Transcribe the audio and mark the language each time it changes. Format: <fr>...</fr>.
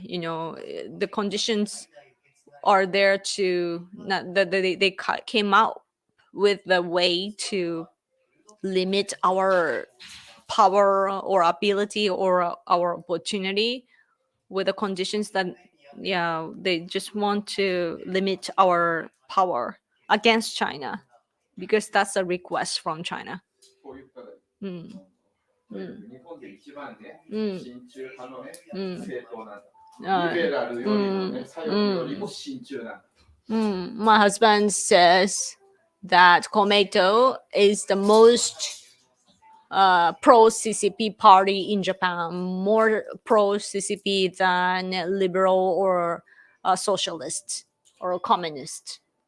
<en>The conditions are there to not that came out with the way to limit our power or ability or our opportunity, with the conditions that, yeah, they just want to limit our power against China, because that's a request from China.</en> <ja>こういう課題。 mm, とにかく日本で一番ね、うん親中派のね、うん政党なんだ。 uh, リベラルよりもね、 mm, 左翼よりも親中なんだ。</ja> <en>My husband says that Komeito is the most pro CCP party in Japan, more pro CCP than liberal or socialist or communist.</en>